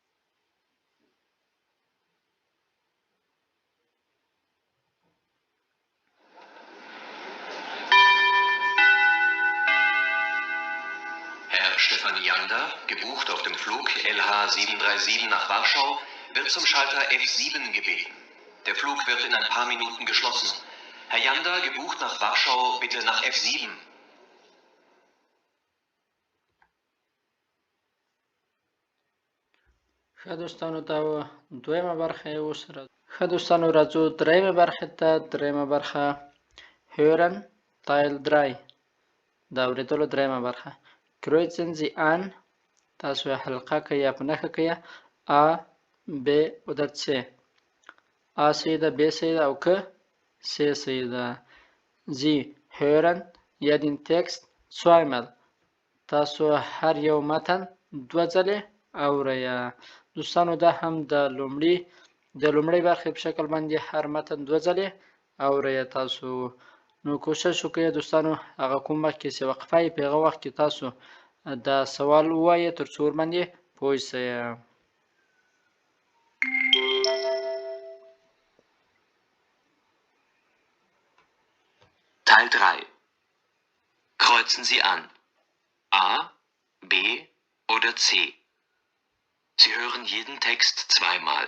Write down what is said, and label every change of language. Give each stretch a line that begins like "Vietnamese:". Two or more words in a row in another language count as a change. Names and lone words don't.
German: Herr Stefan Janda, gebucht auf dem Flug LH737 nach Warschau, wird zum Schalter F7 gebeten. Der Flug wird in ein paar Minuten geschlossen. Herr Janda, gebucht nach Warschau, bitte nach F7.
Pashto: ښه دوستانو دا دویمه برخه یې اوس راځو. ښه دوستانو راځو دریمه برخه ته. دریمه برخه
German: Hören Teil 3.
Pashto: د اورېدلو دریمه برخه.
German: Kreuzen Sie an.
Pashto: تاسو یې حلقه کوئ یا په نښه کوئ.
German: A, B oder C.
Pashto: A صحیح ده، B صحیح ده او که C صحیح ده.
German: Sie hören jeden Text zweimal.
Pashto: تاسو هر یو متن دوه ځلې اورئ. دوستانو دا هم د لومړۍ برخې په شکل باندې هر متن دوه ځلې اورئ تاسو. نو کوشش وکړئ دوستانو هغه کوم وخت کې چې وقفه یې په هغه وخت کې تاسو دا سوال ووایئ تر څو ورباندې پوه شئ.
German: Teil 3. Kreuzen Sie an. A, B oder C. Sie hören jeden Text zweimal.